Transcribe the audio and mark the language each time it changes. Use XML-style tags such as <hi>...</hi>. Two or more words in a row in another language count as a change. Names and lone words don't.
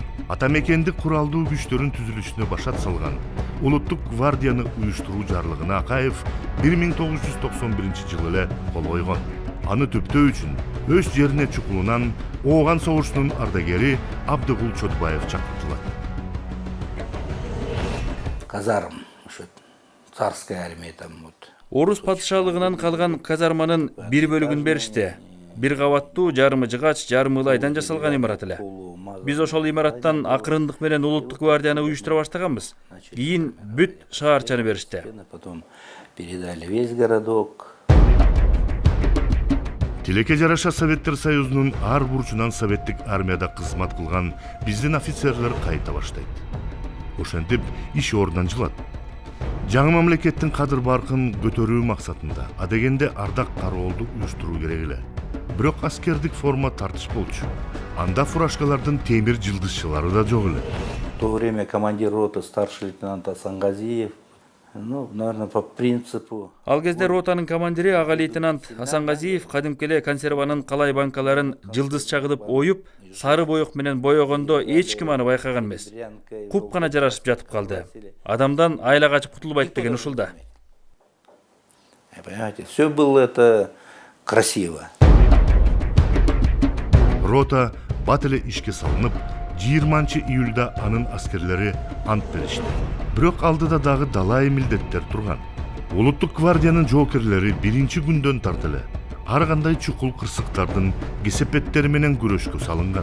<ky>Ата мекендик куралдуу күчтөрүн түзүлүшүнө башат салган Улуттук гвардияны уюштуруу жарлыгына Акаев 1991 жылы эле кол койгон. Аны түптөө үчүн өз жерине чукулунан Ооган согушунун ардагери Абдыгул Чотбаев чакыртылат.</ky> <ru>Казарм, ошо царская армия там вот.</ru> <ky>Орус падышалыгынан калган казарманын бир бөлүгүн беришти. Бир кабаттуу жарымы жыгач, жарымы ылайдан жасалган имарат эле. Биз ошол имараттан акырындык менен Улуттук гвардияны уюштура баштаганбыз. Кийин бүт шаарчаны беришти.</ky> <ru>Потом передали весь городок.</ru> <ky>Тилекке жараша Советтер Союзунун ар бурчунан советтик армияда кызмат кылган биздин офицерлер кайта баштайт. Ошентип иш ордунан жылат. Жаңы мамлекеттин кадыр баркын көтөрүү максатында адегенде ардак кароолду уюштуруу керек эле. Бирок аскердик форма тартыш болчу. Анда фуражкалардын темир жылдызчылары да жок эле.</ky> <ru>В то время командир роты старший лейтенант Асангазиев, ну, наверное, по принципу.</ru> <ky>Ал кезде ротанын командири ага лейтенант Асангазиев кадимки эле консерванын калай банкаларын жылдызча кылып оюп, сары боек менен боегондо эч ким аны байкаган эмес. Куп гана жарашып жатып калды. Адамдан айла качып кутулбайт деген ушулда.</ky> <ru>Понимаете, все было это красиво.</ru> <ky>Рота бат эле ишке салынып, 20 июлда анын аскерлери ант беришти. Бирок алдыда дагы далай милдеттер турган. Улуттук гвардиянын жоокерлери биринчи күндөн тартып эле ар кандай чукул кырсыктардын кесепеттери менен күрөшкө салынган.</ky>